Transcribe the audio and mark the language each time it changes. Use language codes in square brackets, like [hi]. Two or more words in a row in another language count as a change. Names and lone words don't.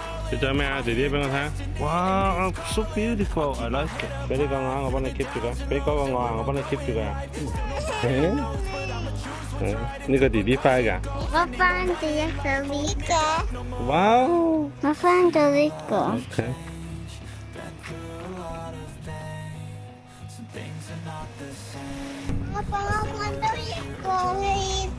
[yue] 你做咩啊？弟弟俾我睇下。 [en] 哇 ，so beautiful，I like it。 [yue] 俾呢個我，我幫你 keep 住佢。俾嗰個我幫你 keep 住佢。呢個弟弟快㗎。我翻到一個呢個。哇哦！我翻到呢個。 OK。我幫我揾到一個呢度。